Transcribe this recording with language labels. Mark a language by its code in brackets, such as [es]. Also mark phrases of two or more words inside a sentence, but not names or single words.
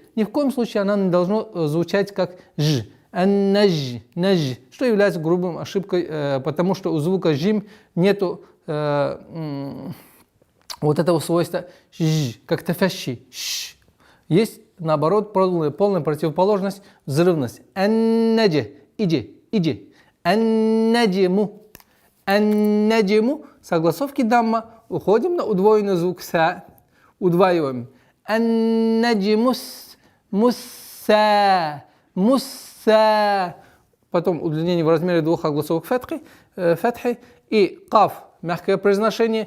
[ru] Ни в коем случае она не должна звучать как ж. [ar] Ан-наджи. Наджи. [ru] Что является грубым ошибкой, потому что у звука джим нету вот этого свойства как тафаши. Есть, наоборот, полная противоположность, взрывность. [ar] Ан-наджи. Иджи. Иджи. Ан-наджиму. Ан-наджиму. [ru] С огласовки дамма уходим на удвоенный звук са. Удваиваем. Ан-наджимус. [ar] Мусса. Мусса. [ru] Потом удлинение в размере 2 огласовок фатхи. И каф. Мягкое произношение.